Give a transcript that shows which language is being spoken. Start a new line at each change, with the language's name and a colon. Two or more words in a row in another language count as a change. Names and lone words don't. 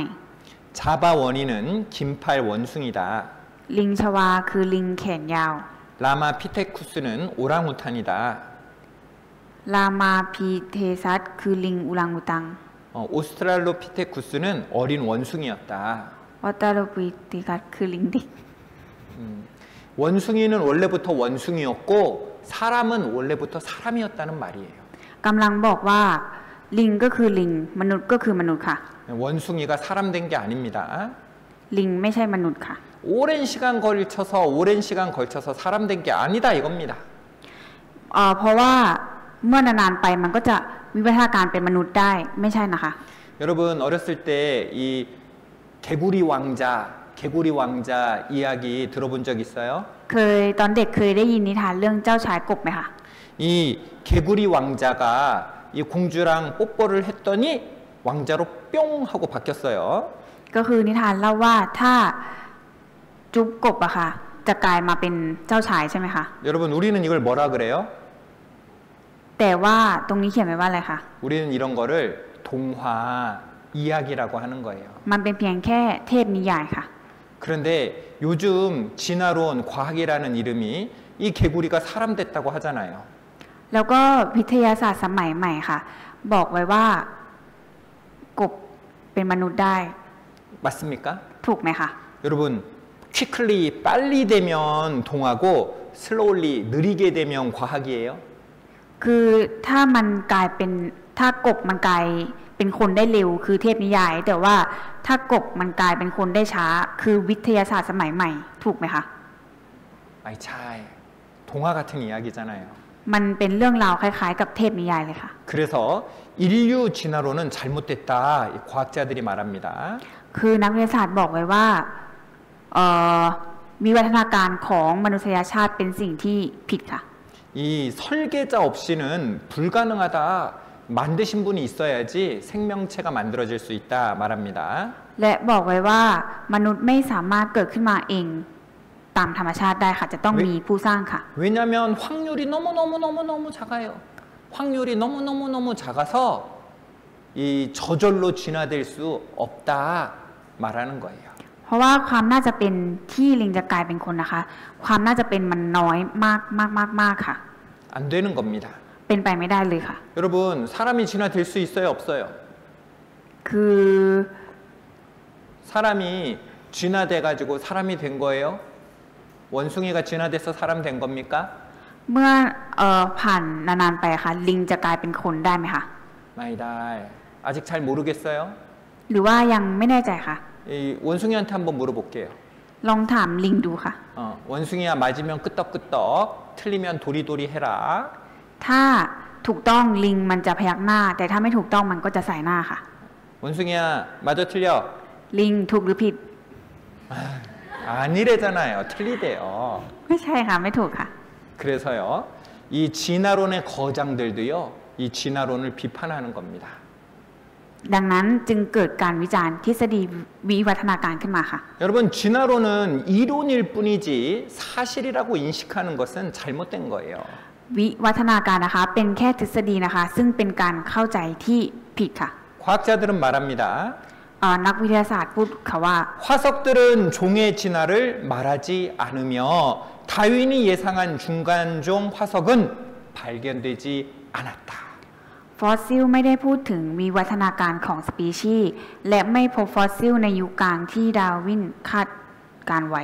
Korean: 자바 원인은 긴팔 원숭이다.
Thai: ลิงชวาคือลิงแขนยาว
Korean: 라마 피테쿠스는 오랑우탄이다.
Thai: ลามาพีเทซัสคือลิงอุรังอุตัง
Korean: 오스트랄로피테쿠스는 어린 원숭이였다.
Thai: ออตาโลปิติกัสคือลิงเด็ก
Korean: 원숭이는 원래부터 원숭이였고 사람은 원래부터 사람이었다는 말이에요.
Thai: กำลังบอกว่าลิงก็คือลิงมนุษย์ก็คือมนุษย์ค่ะ
Korean: 원숭이가 사람 된 게 아닙니다.
Thai: ลิงไม่ใช่มนุษย์ค่ะ
Korean: 오랜 시간 걸쳐서 사람 된 게 아니다 이겁니다.
Thai: เพราะว่าเมื่อนานๆไปมันก็จะวิวัฒนาการเป็นมนุษย์ได้ไม่ใช่นะคะ
Korean: 여러분 어렸을 때 이 개구리 왕자 이야기 들어본 적 있어요?
Thai: เคยตอนเด็กเคยได้ยินนิทานเรื่องเจ้าชายกบไหมคะ
Korean: 이 개구리 왕자가 이 공주랑 뽀뽀를 했더니 왕자로 뿅 하고 바뀌었어요.
Thai: ก็คือนิทานเล่าว่าถ้าจุ๊บกบอะค่ะจะกลายมาเป็นเจ้าชายใช่ไหมคะ
Korean: 여러분 우리는 이걸 뭐라 그래요?
Thai: แต่ว่าตรงนี้เขียนไว้ว่าอะไรคะ
Korean: 우리는 이런 거를 동화 이야기라고 하는 거예요.
Thai: มันเป็นเพียงแค่เทพนิยายค่ะ
Korean: 그런데 요즘 진화론 과학이라는 이름이 이 개구리가 사람 됐다고 하잖아요.
Thai: แล้วก็วิทยาศาสตร์สมัยใหม่ค่ะ บอกไว้ว่ากบเป็นมนุษย์ได้
Korean: 맞습니까?
Thai: ถูกไหมคะ
Korean: 여러분 quickly 빨리 되면 동화고 slowly 느리게 되면 과학이에요.
Thai: คือถ้ามันกลายเป็นถ้ากบมันกลายเป็นคนได้เร็วคือเทพนิยาย แต่ว่าถ้ากบมันกลายเป็นคนได้ช้าคือวิทยาศาสตร์สมัยใหม่ถูกไหมคะ
Korean: 아이 차이 동화 같은 이야기잖아요.
Thai: มันเป็นเรื่องราวคล้ายๆกับเทพนิยายเลยค่ะ
Korean: 그래서 인류 진화론은 잘못됐다 이 과학자들이 말합니다.
Thai: คือนักวิทยาศาสตร์บอกไว้ว่าวิวัฒนาการของมนุษยชาติเป็นสิ่งที่ผิดค่ะ
Korean: 이 설계자 없이는 불가능하다. 만드신 분이 있어야지 생명체가 만들어질 수 있다 말합니다.
Thai: และบอกไว้ว่ามนุษย์ไม่สามารถเกิดขึ้นมาเองตามธรรมชาติได้ค่ะจะต้องมีผู้สร้างค่ะ
Korean: 왜냐하면 확률이 너무 작아요. 확률이 너무 작아서 이 저절로 진화될 수 없다 말하는 거예요.
Thai: เพราะว่าความน่าจะเป็นที่ลิงจะกลายเป็นคนนะคะความน่าจะเป็นมันน้อยมากค่ะ
Korean: 안 되는 겁니다.
Thai: เป็นไปไม่ได้เลยค่ะ
Korean: 여러분 사람이 진화될 수 있어요 없어요?
Thai: คือ
Korean: 사람이 진화돼 가지고 사람이 된 거예요? 원숭이가 진화돼서 사람 된 겁니까?
Thai: เมื่อผ่านนานๆไปค่ะลิงจะกลายเป็นคนได้ไหมคะ
Korean: 마이다. 아직 잘 모르겠어요?
Thai: หรือว่ายังไม่แน่ใจค่ะ
Korean: 이 원숭이한테 한번 물어볼게요.
Thai: ลองถามลิงดูค่ะ
Korean: 원숭이야 맞으면 끄떡끄떡 틀리면 도리도리 해라.
Thai: ถ้าถูกต้องลิงมันจะพยักหน้า แต่ถ้าไม่ถูกต้องมันก็จะใส่หน้าค่ะ
Korean: 원숭이야 맞아 틀려?
Thai: ลิงถูกหรือผิด
Korean: 아니래잖아요. 틀리대요.
Thai: ไม่ใช่ค่ะไม่ถูกค่ะ
Korean: 그래서요. 이 진화론의 거장들도요. 이 진화론을 비판하는 겁니다.
Thai: ดังนั้นจึงเกิดการวิจารณ์ทฤษฎีวิวัฒนาการขึ้นมาค่ะ
Korean: 여러분 진화론은 이론일 뿐이지 사실이라고 인식하는 것은 잘못된 거예요.
Thai: วิวัฒนาการนะคะเป็นแค่ทฤษฎีนะคะซึ่งเป็นการเข้าใจที่ผิดค่ะ
Korean: 과학자들은 말합니다.
Thai: นักวิทยาศาสตร์พูดค่ะว่า
Korean: 화석들은 종의 진화를 말하지 않으며 다윈이 예상한 중간종 화석은 발견되지 않았다.
Thai: ฟอสซิลไม่ได้พูดถึงวิวัฒนาการของสปีชีส์และไม่พบฟอสซิลในยุคกลางที่ดาร์วินคาดการไว้